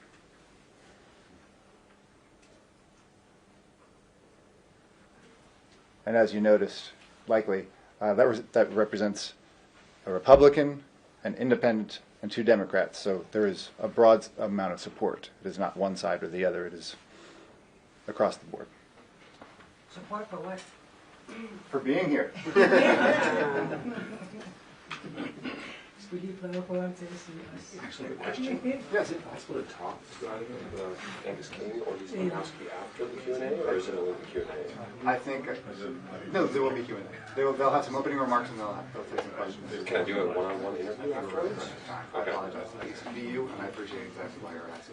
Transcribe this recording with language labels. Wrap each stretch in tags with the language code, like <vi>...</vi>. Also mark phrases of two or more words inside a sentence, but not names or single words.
<en>And as you noticed, likely, that represents a Republican, an Independent, and 2 Democrats. So there is a broad amount of support. It is not one side or the other. It is across the board. Support for what? For being here.</en> <da>Skulle I prøve at få ham til at sige os?</da> <en>Actually, good question. Yes. Is it possible to talk to either Angus King or Lisa Murkowski after the Q&A, or is it only the Q&A? I think, no, there will be Q&A. They'll have some opening remarks and they'll take some questions. Can I do a one-on-one interview afterwards? I apologize. I used to be you, and I appreciate exactly why you're asking.</en>